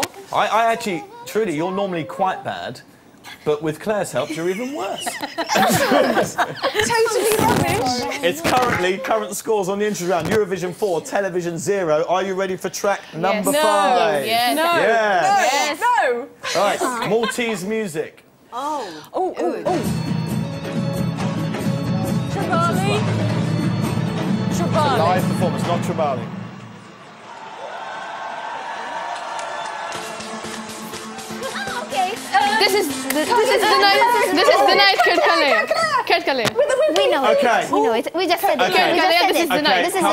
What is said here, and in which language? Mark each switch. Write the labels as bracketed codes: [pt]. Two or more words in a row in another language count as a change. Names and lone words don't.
[en] I actually, Trudy, you're normally quite bad, but with Claire's help, you're even worse. Totally rubbish. It's current scores on the entry round. Eurovision 4, television 0. Are you ready for track number 5? Yes. No. Yes. No. All right, Maltese music. Tribali. Tribali. Live performance, not Tribali. This is the night Kurt Calais. We know Okay. it. We know it. We just said it. Okay. We just said This is it. the night. This is the